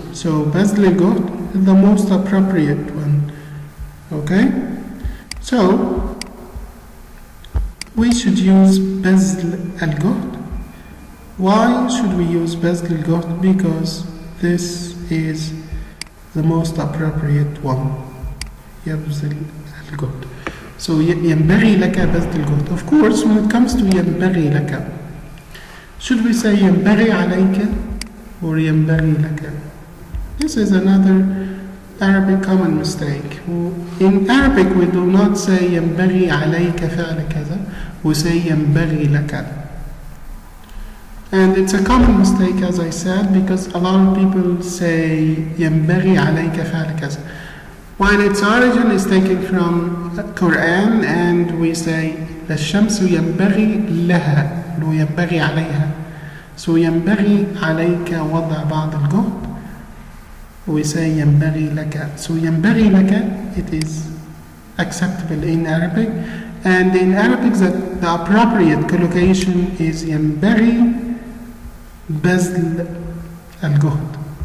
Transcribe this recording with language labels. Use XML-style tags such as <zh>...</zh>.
<en>So</en> <ar>بذل الجهد</ar> <en>is the most appropriate one. Okay? So we should use</en> <ar>بذل الجهد.</ar> <en>Why should we use</en> <ar>بذل الجهد?</ar> <en>Because this is the most appropriate one.</en> <ar>يبذل الجهد. So ينبغي لك بذل الجهد.</ar> <en>Of course, when it comes to</en> <ar>ينبغي لك,</ar> <en>should we say</en> <ar>ينبغي عليك</ar> <en>or ينبغي لك? This is another Arabic common mistake. In Arabic, we do not say</en> <ar>ينبغي عليك فعل كذا.</ar> <en>We say</en> <ar>ينبغي لك.</ar> <en>And it's a common mistake, as I said, because a lot of people say</en> <ar>ينبغي عليك فعل كذا,</ar> <en>while its origin is taken from Quran, and we say</en> <ar>الشمس ينبغي لها لو ينبغي عليها. So ينبغي عليك وضع بعض الجهد.</ar> <en>We say</en> <ar>ينبغي لك.</ar> <en>So ينبغي لك, it is acceptable in Arabic. And in Arabic, the appropriate collocation is</en> <ar>ينبغي بذل الجهد.</ar>